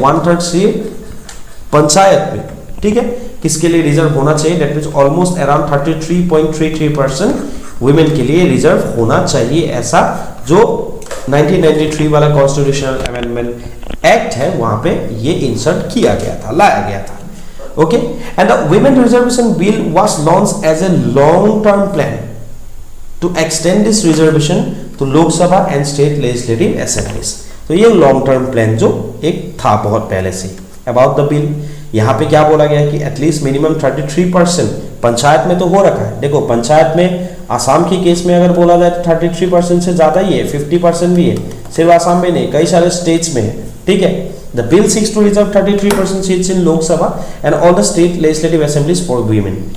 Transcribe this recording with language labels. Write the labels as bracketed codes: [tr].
[hi] 1/3 से पंचायत में, ठीक है, किसके लिए रिजर्व होना चाहिए? [en] that means almost around [hi] 33.33% women के लिए रिजर्व होना चाहिए, ऐसा जो 1993 वाला कॉन्स्टिट्यूशनल अमेंडमेंट एक्ट है वहां पे ये इंसर्ट किया गया था, लाया गया था, [en] Okay, and the women reservation bill was launched as a long-term plan to extend this reservation to Lok Sabha and state legislative assemblies. [hi] तो ये लॉन्ग टर्म प्लान जो एक था बहुत पहले से अबाउट द बिल. यहाँ पे क्या बोला गया है कि एटलीस्ट मिनिमम 33% पंचायत में तो हो रखा है. देखो पंचायत में आसाम के केस में अगर बोला जाए तो 33% से ज़्यादा ही है, 50% भी है. सिर्फ आसाम में नहीं, कई सारे स्टेट्स में है. ठीक है, [en] The bill seeks to reserve 33% seats in Lok Sabha and all the state legislative assemblies for women.